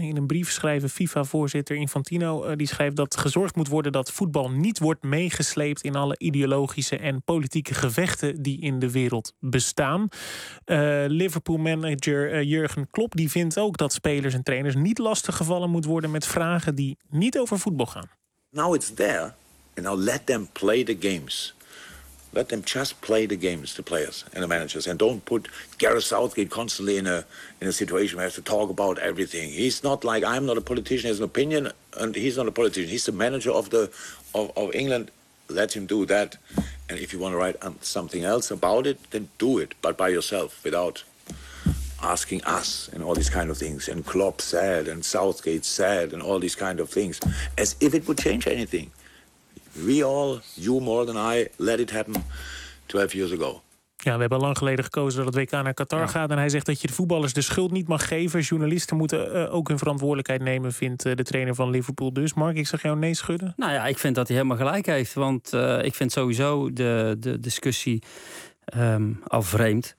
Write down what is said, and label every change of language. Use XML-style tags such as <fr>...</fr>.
<nl>In een brief schrijven FIFA-voorzitter Infantino. Die schrijft dat gezorgd moet worden dat voetbal niet wordt meegesleept in alle ideologische en politieke gevechten die in de wereld bestaan. Liverpool-manager Jurgen Klopp die vindt ook dat spelers en trainers niet lastiggevallen moet worden met vragen die niet over voetbal gaan.</nl> <en>Now it's there, and now let them play the games. Let them just play the games, the players and the managers, and don't put Gareth Southgate constantly in a situation where he has to talk about everything. He's not like I'm not a politician, he has an opinion, and he's not a politician. He's the manager of England. Let him do that, and if you want to write something else about it, then do it, but by yourself, without asking us and all these kind of things, and Klopp said and Southgate said and all these kind of things, as if it would change anything. We all, you more than I, let it happen 12 years ago.</en> <nl>Ja, we hebben lang geleden gekozen dat het WK naar Qatar gaat. En hij zegt dat je de voetballers de schuld niet mag geven. Journalisten moeten ook hun verantwoordelijkheid nemen, vindt de trainer van Liverpool dus. Mark, ik zag jou nee schudden. Nou ja, ik vind dat hij helemaal gelijk heeft. Want ik vind sowieso de discussie al vreemd.</nl>